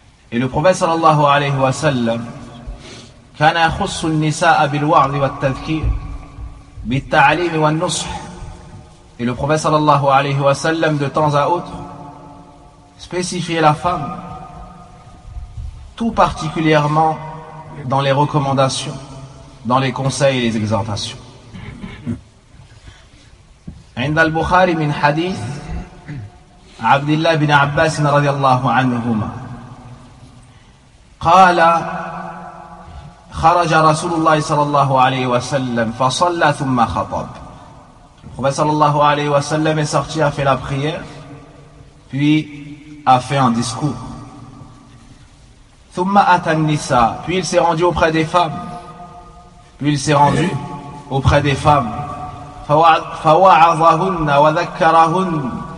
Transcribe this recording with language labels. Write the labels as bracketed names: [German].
[French] Et le prophète [Arabic] sallallahu alayhi wa sallam, كان يخص النساء بالوعظ والتذكير بالتعليم والنصح. [French] Et le prophète sallallahu alayhi wa sallam de temps à autre spécifiait la femme tout particulièrement dans les recommandations, dans les conseils et les exhortations. [Arabic] عند البخاري من حديث عبد الله بن عباس رضي الله عنهما قال خرج رسول الله صلى الله عليه وسلم فصلى ثم خطب. [French] Prophète [Arabic] صلى الله عليه وسلم [French] est sorti, a fait la prière, puis a fait un discours. [Arabic] ثم أتى النساء. [French] Puis il s'est rendu auprès des femmes. [Arabic] فوعظهن وذكرهن.